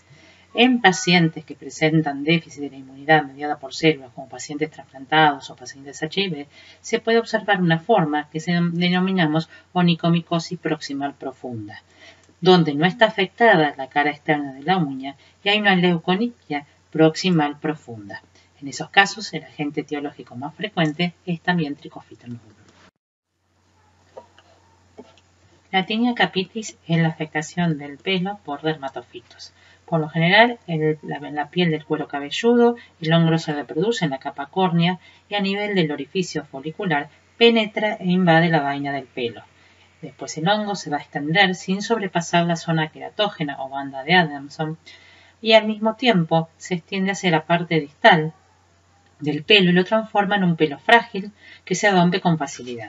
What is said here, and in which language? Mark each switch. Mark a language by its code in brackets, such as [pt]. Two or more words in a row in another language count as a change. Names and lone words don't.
[es] En pacientes que presentan déficit de la inmunidad mediada por células, como pacientes trasplantados o pacientes HIV, se puede observar una forma que denominamos onicomicosis proximal profunda, donde no está afectada la cara externa de la uña y hay una leuconitia proximal profunda. En esos casos, el agente etiológico más frecuente es también Trichophyton rubrum. La tinea capitis es la afectación del pelo por dermatofitos. Por lo general, en la piel del cuero cabelludo, el hongo se reproduce en la capa córnea y a nivel del orificio folicular penetra e invade la vaina del pelo. Después el hongo se va a extender sin sobrepasar la zona queratógena o banda de Adamson y al mismo tiempo se extiende hacia la parte distal del pelo y lo transforma en un pelo frágil que se rompe con facilidad.